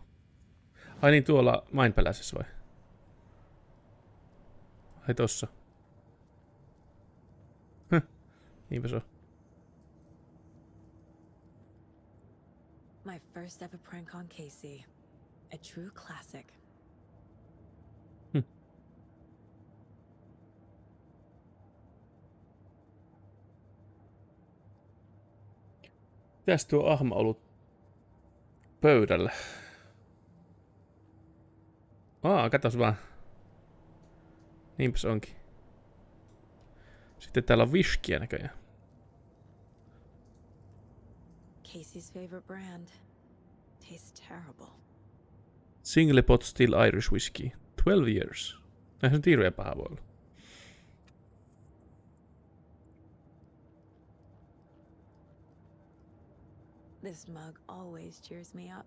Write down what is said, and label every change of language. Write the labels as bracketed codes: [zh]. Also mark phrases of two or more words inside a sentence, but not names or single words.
[fi] Ai niin, tuolla Mindpalaceissa vai? Ai tossa. Niinpä se on. [en] My first ever prank on Casey. A true classic. [fi] Mitäs tuo ahma ollut pöydällä? Katos vaan. Niinpä se onkin. Sitten täällä on viskiä näköjään. [en] Casey's favorite brand. Tastes terrible. Single pot still Irish whiskey. 12 years. [fi] Näin se on hirveän paha voi olla. [en] This mug always cheers me up.